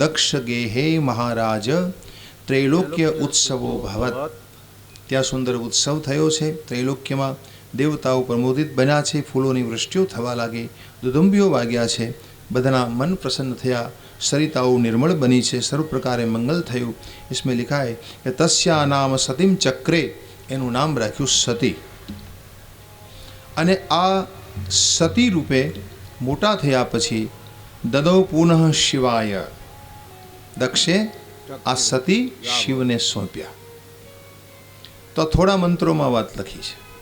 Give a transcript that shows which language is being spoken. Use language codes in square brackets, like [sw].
[sa] દક્ષ ગેહે મહારાજ ત્રૈલોક્ય ઉત્સવો ભવત। [gu] ત્યાં સુંદર ઉત્સવ થયો છે ત્રૈલોક્યમાં। દેવતાઓ પ્રમોદિત બન્યા છે, ફૂલોની વૃષ્ટિઓ થવા લાગી, દુદુંબીઓ વાગ્યા છે, બધાના મન પ્રસન્ન થયા, સરિતાઓ [hi] निर्मल बनी [gu] છે, [hi] सर्व प्रकारे मंगल [gu] થયું। [hi] इसमें लिखा है कि [sa] तस्या नाम सतीम चक्रे, [gu] એનું નામ રાખ્યું સતી। અને આ સતી રૂપે મોટા થયા પછી દદો પુનઃ શિવાય, દક્ષે આ સતી શિવને સોંપ્યા। તો થોડા મંત્રોમાં વાત લખી છે।